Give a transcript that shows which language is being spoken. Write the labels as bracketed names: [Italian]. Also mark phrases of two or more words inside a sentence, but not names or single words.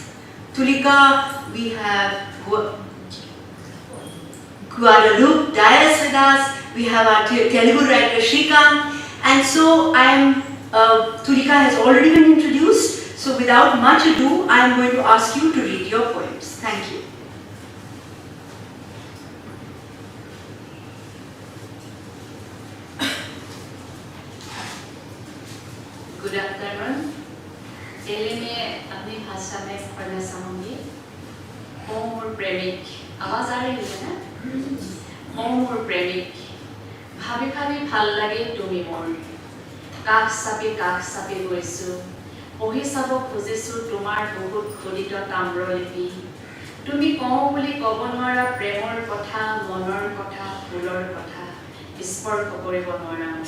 [English] Tulika, we have Guadalupe Dias with us, we have our Telugu writer Shrikant, and so Tulika has already been introduced, so without much ado, I am going to ask you to read your poems. Thank you. Good afternoon. [Hindi] पहले मैं अपनी भाषा में पढ़ना चाहूँगी। [Assamese] অ' মোৰ প্ৰেমিক, [Hindi] आवाज़ आ रही है ना? [Assamese] অ' মোৰ প্ৰেমিক, ভাবি ভাবি ভাল লাগে তুমি মোৰ, কাষ চাপি গৈছোঁ, পঢ়ি চাব খুজিছোঁ তোমাৰ বহুত খোদিত তাম্ৰলিপি। তুমি কওঁ বুলি ক'ব নোৱাৰা প্ৰেমৰ কথা, মনৰ কথা, ফুলৰ কথা, স্পৰ্শ কৰিব নোৱাৰা মোক।